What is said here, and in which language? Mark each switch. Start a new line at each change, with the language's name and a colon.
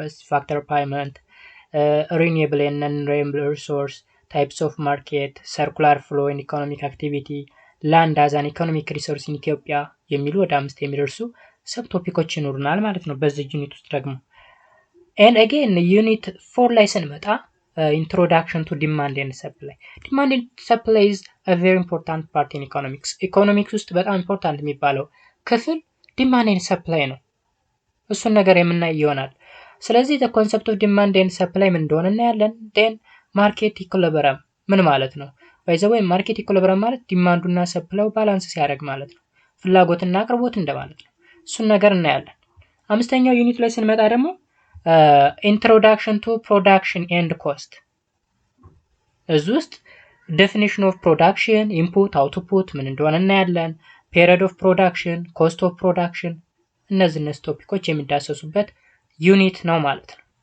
Amharic: ፋክተር ፓይመንት፣ ሪኒዌብል ኤንድ ነን ሪኒዌብል ሪሶርስ፣
English: types of market, circular flow in economic activity, land as an economic resource in Ethiopia
Amharic: የሚሉ ወደ 5 የሚደርሱ ሰብ ቶፒኮች ይኖሩናል ማለት ነው በዚህ ዩኒት ውስጥ ደግሞ። and again ዩኒት 4 ላይ ስንመጣ
English: introduction to demand and supply. Demand and supply is a very important part in economics.
Amharic: ኢኮኖሚክስ ውስጥ በጣም ኢምፖርታንት የሚባለው ክፍል demand and supply ነው። እሱን ነገር የምናይ ይሆናል። ስለዚህ
English: the concept of demand and supply
Amharic: ምን እንደሆነ እናያለን። then ማርኬት ኢኩሊብረም ምን ማለት ነው? ባይዘው ማርኬት ኢኩሊብረም ማለት ዲማንዱና ሰፕላዩ ባላንስ ሲያደርግ ማለት ነው። ፍላጎትና አቅርቦት እንደማለት ነው። እሱን ነገር እናያለን። አምስተኛው ዩኒት ላይ ስንመጣ ደግሞ ኢንትሮዳክሽን ቱ ፕሮዳክሽን ኤንድ ኮስት፣ እዚህ ውስጥ ዴፊኒሽን ኦፍ ፕሮዳክሽን፣ ኢንፑት አውትፑት ምን እንደሆነ እናያለን። ፔሪድ ኦፍ ፕሮዳክሽን፣ ኮስት ኦፍ ፕሮዳክሽን፣ እነዚህ ቶፒኮች የሚዳሰሱበት ዩኒት ነው ማለት ነው።